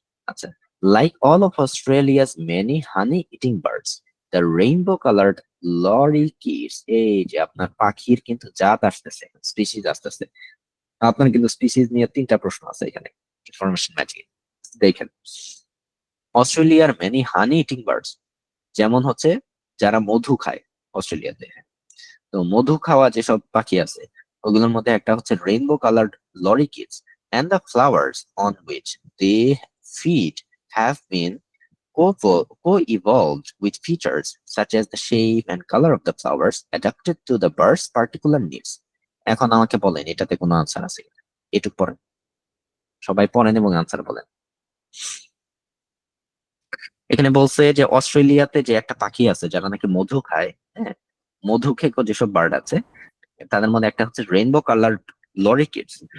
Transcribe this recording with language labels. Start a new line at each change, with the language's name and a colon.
English: আচ্ছা, like all of Australia's many honey-eating birds, the rainbow-colored lorikeets,
Bangla: এই যে আপনার পাখির কিন্তু জাত আসতেছে, স্পিসিস আসতেছে। আপনার কিন্তু স্পিসিস নিয়ে 3টা প্রশ্ন আছে এখানে ইনফরমেশন ম্যাচিং। দেখেন, অস্ট্রেলিয়ার
English: many honey eating birds,
Bangla: যেমন হচ্ছে যারা মধু খায় অস্ট্রেলিয়াতে। তো মধু খাওয়া যেসব পাখি আছে ওগুলোর মধ্যে একটা হচ্ছে rainbow coloured লরিকিডস,
English: and the flowers on which they feed have been co-evolved with features such as the shape and color of the flowers adapted to the bird's particular needs.
Bangla: এখন আমাকে বলেন এটাতে কোনো আনসার আছে কিনা? এটুক পড়েন, সবাই পড়েন এবং আনসার বলেন। এখানে বলছে যে অস্ট্রেলিয়াতে যে একটা পাখি আছে যারা নাকি মধু খায়, হ্যাঁ, মধু খেকো যেসব বার্ড আছে তাদের মধ্যে একটা হচ্ছে রেইনবো কালার লরিকিডস।